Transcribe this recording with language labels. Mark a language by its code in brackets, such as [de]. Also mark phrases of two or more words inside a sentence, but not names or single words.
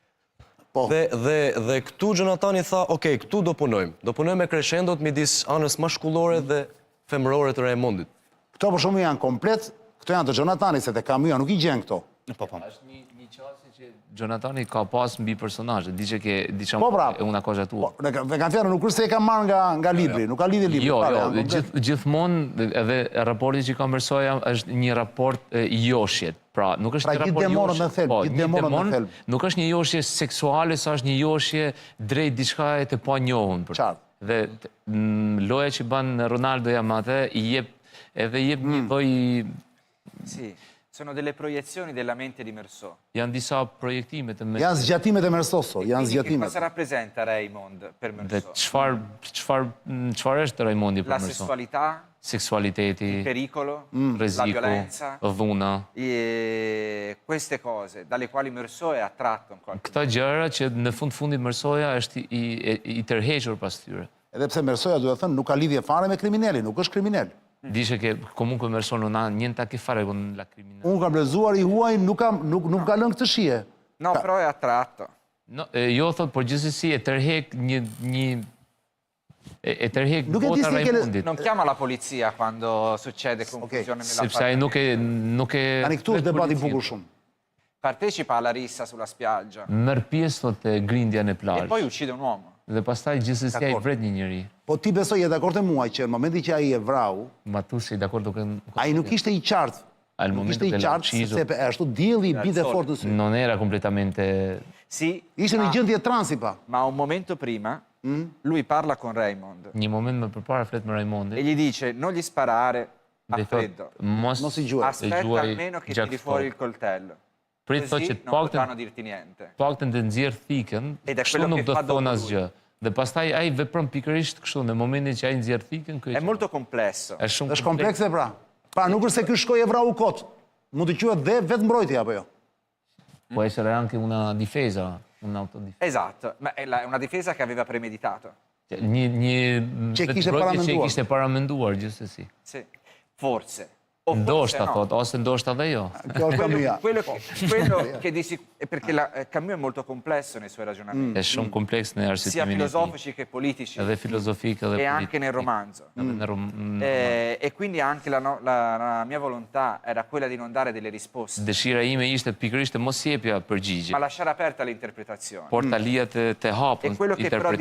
[sq] Dhe këtu Gjonatani tha, okej, këtu do punojmë. Do punojmë me crescendot midis anës mashkullore dhe femërore të Raimondit. Këto për shumë janë komplet, këto janë të Gjonatani, se të Kamua nuk i gjen këto. Është një qasje që Gjonatani ka pas mbi personazhe, [it] dice che [sq] Po, [it] diciamo bravo. è una cosa tua. [sq] Dhe kanë fjarë, nuk është se e ka marrë nga libri, nuk ka lidhje libri. Jo, gjithmonë edhe raporti që ka Mersoja është një raport joshje. Pra, nuk është një raport joshje. Gjithë demonët në thelb. Nuk është një joshje seksuale, sa është një joshje drejt diçka e të pa njohur. Qartë. Dhe loja që bën Ronaldoja me atë i jep një lloj. [it] Sì, sono delle proiezioni della mente di Mersot. [sq] Janë disa projektime të Janë zgjatimet e Mersoso, janë [it] Quindi che [sq] zgjatimet. [it] cosa rappresenta Raymond per Dhe Mersot? [sq] çfarë është Raimondi [it] La [sq] për Merso? [it] sessualità, [sq] Seksualiteti, [it] il pericolo, la [sq] rreziku, [it] violenza, [sq] dhuna. [it] queste cose dalle quali Mersot è attratto in qualche [sq] Këta gjëra që në fundit Mersoja është i tërhequr pas tyre. Edhe pse Mersoja duhet thënë nuk ka lidhje fare me kriminalin, nuk është kriminal. [it] Dice che comunque Merso non ha niente a che fare con la criminalità. [sq] Unë kam lezuar i huaj, nuk ka lënë këtë shije. [it] No, però è attratto. No, [sq] jo thot, por gjithsesi e tërheq e tërheq Nuk e di bota si e ke Raimondit. [it] Non chiama la polizia quando succede confusione nella [sq] Sepse ai nuk e Tani këtu është debati i bukur shumë. [it] Partecipa alla rissa sulla spiaggia [sq] merr pjesë thot e grindja në e plazh. [it] poi uccide un uomo. [sq] Dhe pastaj gjithsesi ai vret një njeri. Po ti besoj je dakord e muaj që në momentin që ai e vrau, [it] Ma tu sei d'accordo con [sq] ai nuk ishte i qartë. [it] Al [sq] Nuk [it] momento [sq] ishte i [it] che l'ha [sq] qartë, [it] ucciso [sq] sepse ashtu dielli i binte fort në sy. [it] non era completamente Sì, [sq] Ishte në gjendje transi pa. [it] ma un momento prima lui parla con Raymond [sq] një moment më përpara flet me e Raimondin. [it] gli dice non gli sparare a [sq] Dhe [it] freddo, [sq] thot, mos i gjuaj. [it] aspetta [sq] gjuaj [it] almeno che [sq] gjak [it] tiri fuori il [sq] fort. [it] coltello. [sq] Prit thot që [it] Così [sq] të [it] non potranno dirti niente. [sq] paktën të nxjerr thikën, [it] Ed è [sq] kështu [it] quello [sq] nuk [it] che [sq] do [it] fa [sq] të [it] dopo [sq] thon [it] lui. [sq] asgjë. Dhe pastaj ai vepron pikërisht kështu në momentin që ai nxjerr thikën, ky [it] È molto complesso. [sq] është shumë Është komplekse pra. Pra nuk është se ky shkoi e vrau kot. Mund të quhet dhe vetë mbrojtje apo jo? [it] Può essere anche una difesa, un'autodifesa. Esatto, ma è una difesa che aveva premeditato. [sq] Një Që kishte mbrojtje që paramenduar. e kishte paramenduar gjithsesi. [it] Sì, forse. O forse [sq] Ndoshta [it] no. [sq] thot, ose ndoshta dhe jo. Kjo është Kamua. [it] Quello che perché Camus è molto complesso nei suoi ragionamenti, [sq] Është shumë kompleks në [it] sia [sq] arsyetimin e tij. [it] filosofici che politici, [sq] Edhe filozofik edhe [it] e anche [sq] politik. [it] nel romanzo. [sq] Edhe në [it] E quindi anche la mia volontà era quella di non dare delle risposte, [sq] dëshira ime ishte pikërisht të mos jepja përgjigje, [it] ma lasciare aperta l'interpretazione. [sq] por ta lija të hapun [it] E quello che però di